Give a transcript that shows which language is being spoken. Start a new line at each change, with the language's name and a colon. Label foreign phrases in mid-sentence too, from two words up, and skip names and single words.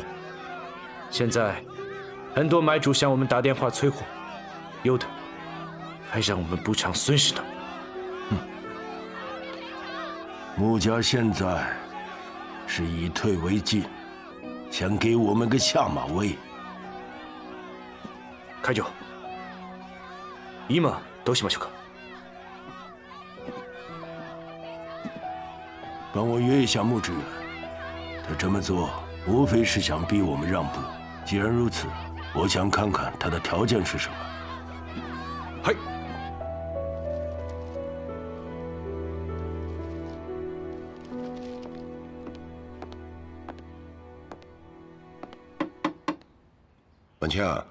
Chinese: 现在很多买主向我们打电话催货，有的还让我们补偿损失呢。穆家现在是以退为进，想给我们个下马威。开酒，
Japanese: 今どうしましょうか？
Chinese: 帮我约一下穆志远，他这么做无非是想逼我们让步。既然如此，我想看看他的条件是什么。嗨。婉清啊，